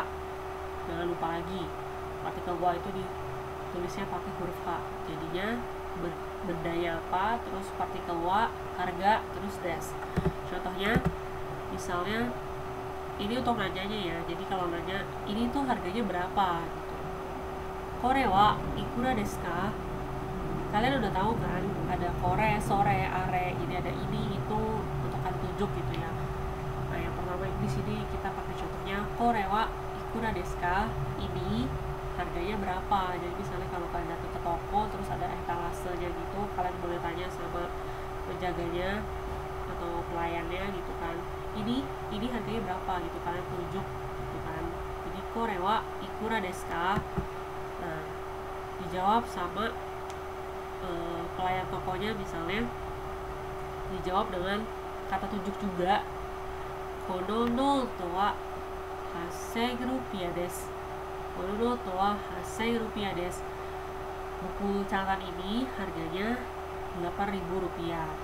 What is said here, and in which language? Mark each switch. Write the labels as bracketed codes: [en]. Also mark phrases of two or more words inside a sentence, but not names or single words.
[id] Jangan lupa lagi, partikel wa itu ditulisnya pakai huruf H. Jadinya bendanya apa, terus partikel wa, harga, terus des. Contohnya, misalnya ini untuk nanyanya ya. Jadi kalau nanya, ini tuh harganya berapa gitu. [ja] これはいくらですか? [id] Kalian udah tahu kan, ada kore, sore, are, ini ada ini, itu untuk kata tunjuk gitu ya. Nah, yang pertama di sini kita pakai contohnya [ja] これはいくらですか? [id] Ini harganya berapa. Jadi misalnya kalau kalian datang ke toko terus ada etalasenya gitu, kalian boleh tanya sama penjaganya atau pelayannya gitu kan, ini harganya berapa gitu, kalian tunjuk gitu kan. [ja] Jadi これはいくらですか? [id] Nah, dijawab sama pelayan tokonya, misalnya dijawab dengan kata tunjuk juga, [ja] このノートは8,000ルピアです. このノートは8,000ルピアです. [id] Buku catatan ini harganya 8.000 rupiah.